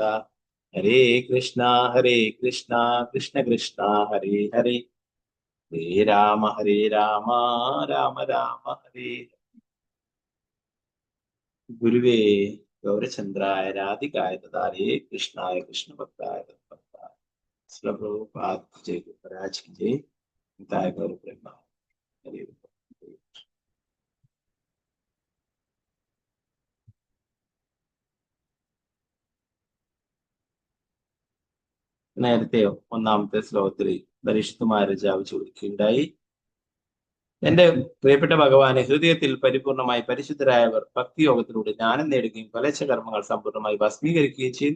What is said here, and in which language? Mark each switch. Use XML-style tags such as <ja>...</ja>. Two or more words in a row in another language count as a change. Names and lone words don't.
<sa>ഹരേ കൃഷ്ണ കൃഷ്ണ കൃഷ്ണ ഹരേ ഹരേ ഹരേ രാമ രാമ രാമ ഹരേ. ഗുരുവേ ഗൗരചന്ദ്രായ രാധികായ ദാരേ കൃഷ്ണായ കൃഷ്ണഭക്തായ ഭക്തായ.</sa> <hi>പ്രഭുപാദ് ജയ ഗുരുരാജ് की जय. निताय गौर प्रेमा.</hi> <ml>हरे നേരത്തെ ഒന്നാമത്തെ ശ്ലോകത്തിൽ പരിശുദ്ധ മഹാരാജാവ് ചോദിക്കുകയുണ്ടായി, എന്റെ പ്രിയപ്പെട്ട ഭഗവാനെ, ഹൃദയത്തിൽ പരിപൂർണമായി പരിശുദ്ധരായവർ ഭക്തിയോഗത്തിലൂടെ ജ്ഞാനം നേടുകയും ഫലച്ച കർമ്മങ്ങൾ സമ്പൂർണ്ണമായി ഭസ്മീകരിക്കുകയും ചെയ്യുന്നു.</ml>